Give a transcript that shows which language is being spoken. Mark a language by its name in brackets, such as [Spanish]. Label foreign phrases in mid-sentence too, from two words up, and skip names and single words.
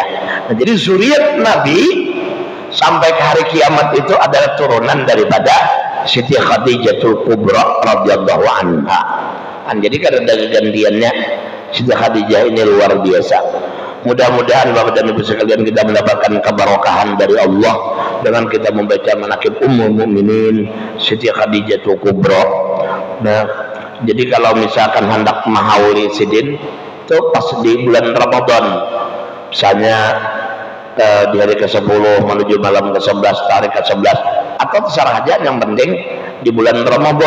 [Indonesian] Nah, jadi zuriat Nabi sampai ke hari kiamat itu adalah turunan daripada Siti Khadijatul Kubra [Arabic] radhiyallahu anha. [Indonesian] Jadi karena gantiannya Siti Khadijah ini luar biasa. Mudah-mudahan Bapak dan Ibu sekalian kita mendapatkan keberkahan dari Allah dengan kita membaca manaqib [Arabic] Ummul Mukminin [Indonesian] Siti Khadijatul Kubra. Nah, jadi kalau misalkan hendak mahauli sidin itu pas di bulan Ramadan, misalnya di hari ke-10 menuju malam ke-11, tarik ke-11, atau terserah aja, yang penting di bulan Ramadan.